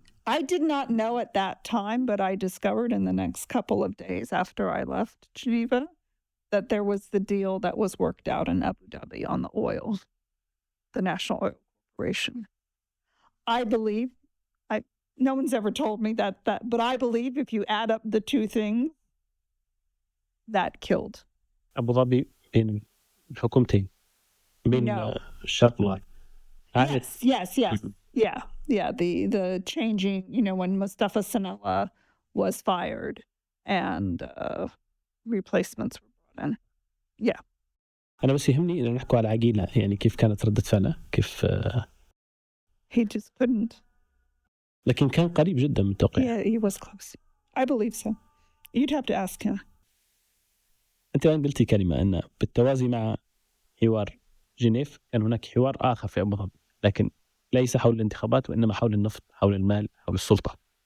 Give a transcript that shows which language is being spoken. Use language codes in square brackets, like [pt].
[en] I did not know at that time, but I discovered in the next couple of days after I left Geneva that there was the deal that was worked out in Abu Dhabi on the oil, the National Oil Corporation. I believe, no one's ever told me that, but I believe if you add up the two things, that killed. [ar] أبوظبي بين الحكومتين بين الشرق والغرب. [en] Yes. Yeah. The changing, when Mustafa Sanella was fired and replacements were brought in. Yeah. [ar] أنا بس يهمني إن نحكوا على عقيلة، يعني كيف كانت ردة فعله، كيف [en] He just couldn't. [ar] لكن كان قريب جدا من التوقيع. [en] Yeah, he was close. I believe so. You'd have to ask him. [ar] أنت الآن قلتي كلمة أن بالتوازي مع حوار جنيف كان هناك حوار آخر في أبوظبي، لكن ليس حول الانتخابات وإنما حول النفط، حول المال، حول السلطة.